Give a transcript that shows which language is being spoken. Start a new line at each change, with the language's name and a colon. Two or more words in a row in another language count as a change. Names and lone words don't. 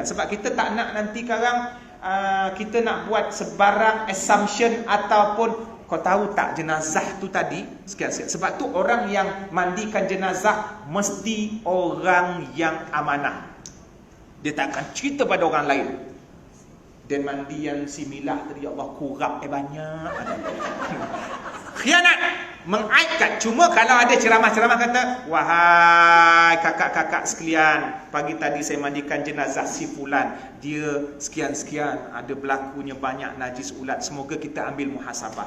Malay: Sebab kita tak nak nanti sekarang kita nak buat sebarang assumption ataupun kau tahu tak jenazah tu tadi sekian-sekian. Sebab tu orang yang mandikan jenazah mesti orang yang amanah. Dia tak akan cerita pada orang lain. Dan mandian si Milah tadi, ya Allah kurap banyak. Khianat, mengaibkan. Cuma kalau ada ceramah-ceramah kata, wahai kakak-kakak sekalian, pagi tadi saya mandikan jenazah si fulan, dia sekian-sekian, ada berlakunya banyak najis ulat, semoga kita ambil muhasabah.